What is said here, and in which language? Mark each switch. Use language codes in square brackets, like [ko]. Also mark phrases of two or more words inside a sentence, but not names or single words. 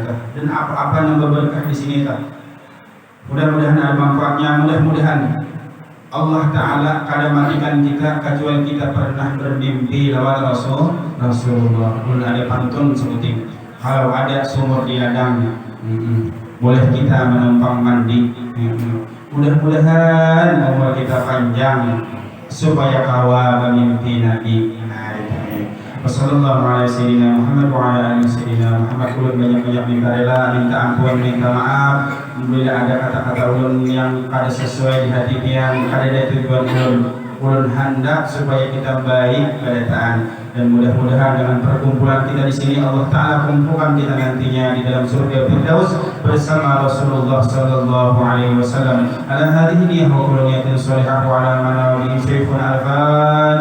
[bjn] dan apa-apa yang berberkah di sini mudah-mudahan ada manfaatnya mudah-mudahan Allah Ta'ala kada matikan kita kecuali kita pernah bermimpi lawan Rasulullah pun ada pantun sebutin kalau ada sumur di ladang boleh kita menumpang mandi mudah-mudahan umur kita panjang supaya kawa bermimpi Nabi [ar] والسلام عليكم ورحمة الله وبركاته. [bjn] Ulun banyak-banyak minta rela, minta ampun, minta maaf bila ada kata-kata ulun yang kada sesuai di hati yang kada ada tujuan ulun hendak supaya kita baik pada taat dan mudah-mudahan dengan perkumpulan kita di sini Allah Ta'ala kumpulkan kita nantinya di dalam surga Firdaus bersama Rasulullah [ar] صلى الله عليه وسلم على هذه النية وكل نية صالحة وعلى من وبه شريف الفاتحة.